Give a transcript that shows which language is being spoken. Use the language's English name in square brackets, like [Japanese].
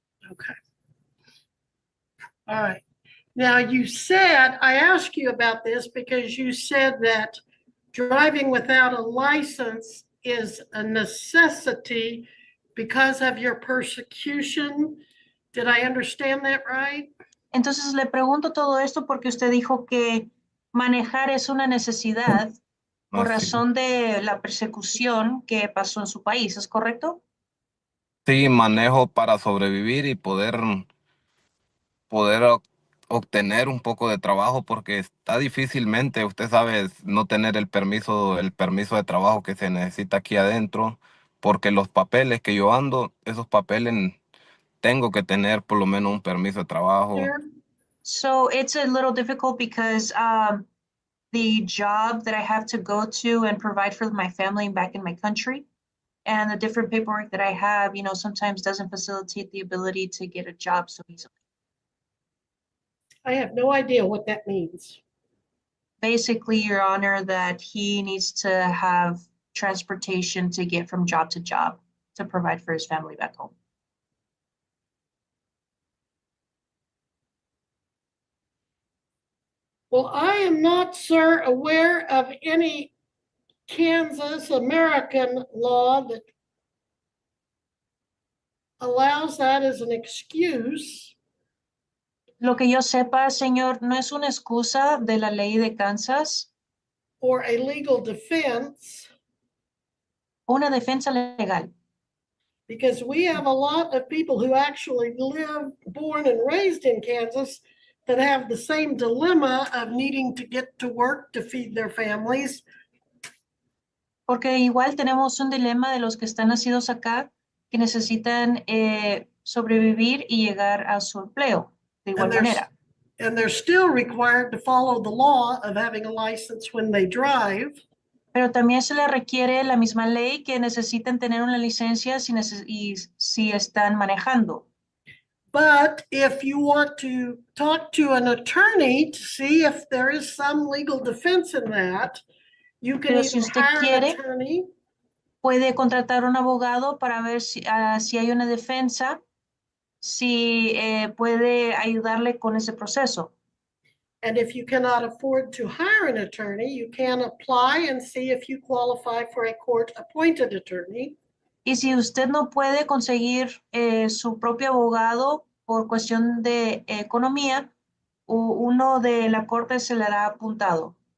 [English] Okay. All right. Now you said, I asked you about this because you said that driving without a license is a necessity because of your persecution. Did I understand that right? [Spanish] Entonces le pregunto todo esto porque usted dijo que manejar es una necesidad por Así. razón de la persecución que pasó en su país, ¿es correcto? Sí, manejo para sobrevivir y poder obtener un poco de trabajo porque está difícilmente, usted sabe, no tener el permiso de trabajo que se necesita aquí adentro, porque los papeles que yo ando, esos papeles tengo que tener por lo menos un permiso de trabajo. [English] There? So it's a little difficult because the job that I have to go to and provide for my family back in my country and the different paperwork that I have, sometimes doesn't facilitate the ability to get a job so easily. I have no idea what that means. Basically, Your Honor, that he needs to have transportation to get from job to job to provide for his family back home. Well, I am not, sir, aware of any Kansas American law that allows that as an excuse. [Spanish] Lo que yo sepa, señor, no es una excusa de la ley de Kansas [English] Or a legal defense, [Spanish] o una defensa legal, [English] because we have a lot of people who actually live, born and raised in Kansas that have the same dilemma of needing to get to work to feed their families. [Spanish] porque igual tenemos un dilema de los que están nacidos acá que necesitan sobrevivir y llegar a su empleo de igual manera. [English] And they're still required to follow the law of having a license when they drive. [Spanish] Pero también se le requiere la misma ley que necesitan tener una licencia si están manejando. [English] But if you want to talk to an attorney to see if there is some legal defense in that, you can [Spanish] Pero si [English] either [Spanish] usted [English] hire an [Spanish] quiere, [English] attorney [Spanish] puede contratar un abogado para ver si hay una defensa, si puede ayudarle con ese proceso. [English] and if you cannot afford to hire an attorney, you can apply and see if you qualify for a court-appointed attorney. [Spanish] Y si usted no puede conseguir su propio abogado por cuestión de economía, uno de la corte se le hará apuntado.